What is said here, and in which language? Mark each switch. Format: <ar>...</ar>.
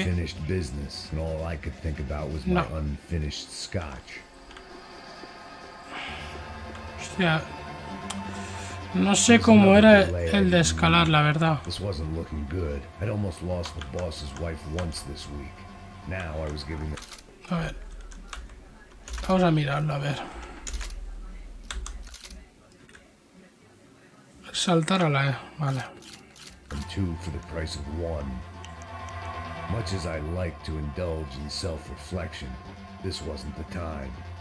<en>Unfinished business, and all I could think about was my unfinished scotch.</en> <es>Hostia. No sé cómo era el de escalar, la verdad.</es> <en>This wasn't looking good. I'd almost lost the boss's wife once this week. Now I was giving the...</en> <es>A ver. Vamos a mirarlo, a ver. Saltar a la E, vale.</es> <en>And two for the price of one. Much as I like to indulge in self-reflection, this wasn't the time.</en>